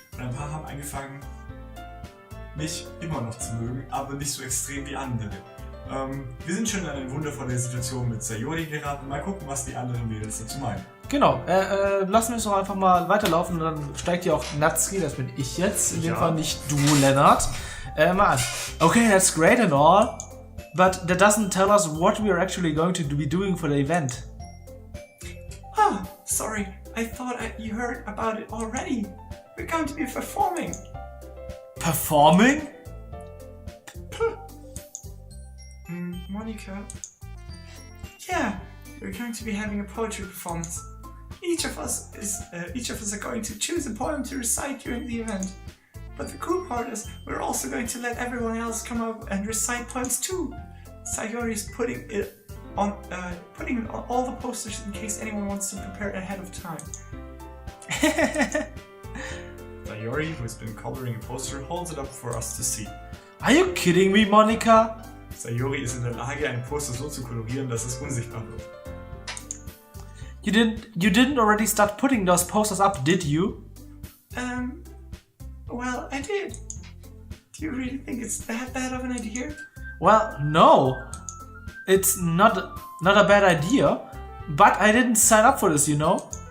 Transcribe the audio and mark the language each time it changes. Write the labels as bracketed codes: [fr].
[de] Und ein paar haben angefangen, mich immer noch zu mögen, aber nicht so extrem wie andere. Wir sind schon in eine wundervolle Situation mit Sayori geraten. Mal gucken, was die anderen Mädels dazu meinen. Genau, lassen wir es doch einfach mal weiterlaufen und dann steigt hier auch Natsuki, das bin ich jetzt, in dem Fall nicht du, Lennart. Mal an. [en] Okay, that's great and all, but that doesn't tell us what we are actually going to be doing for the event. Ah, sorry, I thought you heard about it already. We're going to be performing. Performing? Monica? Yeah, we're going to be having a poetry performance. Each of us are going to choose a poem to recite during the event. But the cool part is, we're also going to let everyone else come up and recite poems too. Sayori is putting it on all the posters in case anyone wants to prepare ahead of time. Sayori, who has been coloring a poster, holds it up for us to see. Are you kidding me, Monica? [de] Sayori ist in der Lage, ein Poster so zu kolorieren, dass es unsichtbar wird. [en] You didn't already start putting those posters up, did you? Well, I did. Do you really think it's that bad of an idea? Well, no. It's not a bad idea, but I didn't sign up for this, you know?